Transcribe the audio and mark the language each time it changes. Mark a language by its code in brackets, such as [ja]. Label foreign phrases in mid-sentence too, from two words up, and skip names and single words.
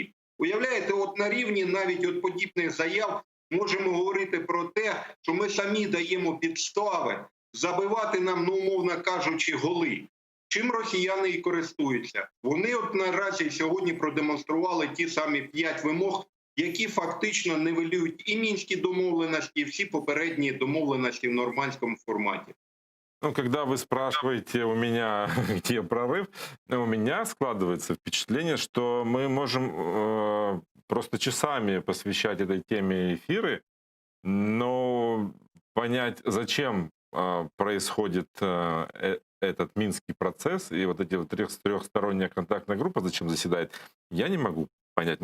[uk] Уявляєте, от на рівні навіть от подібних заяв можемо говорити про те, що ми самі даємо підстави забивати нам, ну, умовно кажучи, голи. Чим росіяни і користуються? Вони от наразі сьогодні продемонстрували ті самі 5 вимог, які фактично нівелюють і мінські домовленості, і всі попередні домовленості в нормандському форматі. [ru] Ну, когда вы спрашиваете у меня, где прорыв, у меня складывается впечатление, что мы можем просто часами посвящать этой теме эфиры, но понять, зачем происходит этот минский процесс и вот эти вот трехсторонняя контактная группа, зачем заседает, я не могу понять.